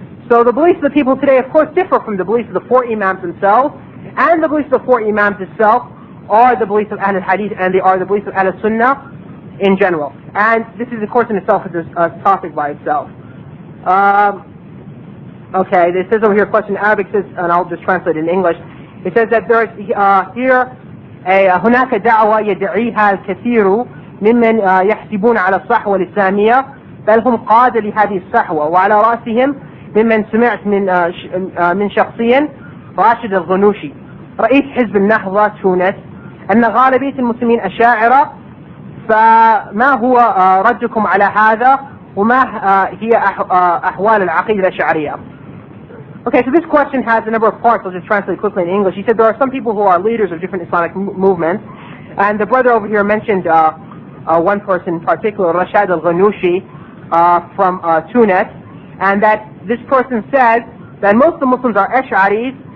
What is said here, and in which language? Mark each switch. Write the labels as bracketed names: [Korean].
[English] So the beliefs of the people today, of course, differ from the beliefs of the 4 Imams themselves, and the beliefs of the 4 Imams itself are the beliefs of Ahl al-Hadith, and they are the beliefs of Ahl al-Sunnah in general. And this is, of course, in itself a topic by itself. Okay, it says over here, question in Arabic says, and I'll just translate it in English. It says that there is here [Arabic] هناك دعوة يدعيها الكثير ممن يحسبون على الصحوة الإسلامية بل هم قادة لهذه الصحوة وعلى رأسهم ممن سمعت من شخصيا راشد الغنوشي رئيس حزب النهضة تونس أن غالبية المسلمين أشاعرة فما هو ردكم على هذا وما هي أحوال العقيدة الأشعرية. [English] Okay, so this question has a number of parts. I'll just translate quickly in English. He said there are some people who are leaders of different Islamic movements, and the brother over here mentioned one person in particular, Rashad al-Ghanoushi from Tunis, and that this person said that most of the Muslims are Ash'aris.